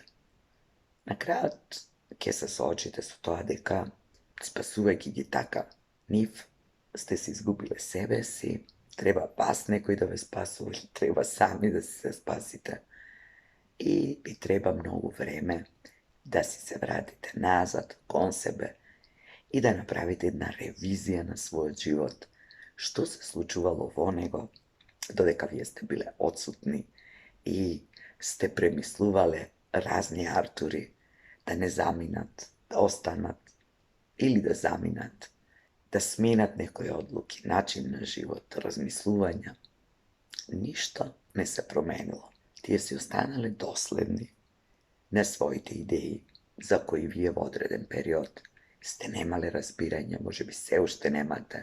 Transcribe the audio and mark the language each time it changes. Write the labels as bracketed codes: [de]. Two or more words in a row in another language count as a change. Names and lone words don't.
[mk] На крају, ќе се соочите с то, дека спасувајќи ги така нив, сте си изгубиле себе си, треба вас некој да вас спасује, треба сами да се спасите. И би треба многу време да си се вратите назад кон себе и да направите една ревизија на свој живот, што се случувало во него, додека ви јесте биле одсутни и сте премислувале разни Артури да не заминат, да останат или да заминат, да сменат некои одлуки, начин на живот, размислувања, ништо не се променило. Тие си останале доследни на своите идеи, за кои вие во одреден период сте немале разбирање, можеби се уште немате.